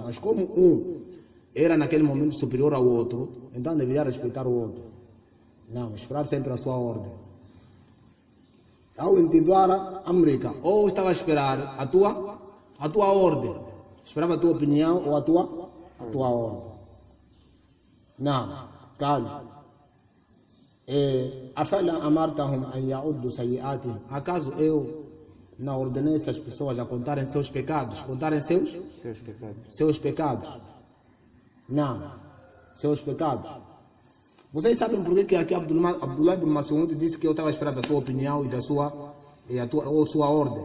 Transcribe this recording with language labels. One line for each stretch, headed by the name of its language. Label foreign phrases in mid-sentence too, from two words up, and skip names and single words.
Portuguese: Mas como um era naquele momento superior ao outro, então deveria respeitar o outro. Não, esperar sempre a sua ordem. Ao intidara América, ou estava a esperar a tua ordem, esperava a tua opinião ou a tua ordem. Não, calma.
Arabic: أفلا أمرتهم أن يعدوا سيئاتهم.
Portuguese: Acaso eu não ordenei essas pessoas a contarem seus pecados? Seus pecados. Não, seus pecados. Vocês sabem por que aqui Abdullah ibn Mas'ud disse que eu estava esperando a tua opinião e a sua ordem?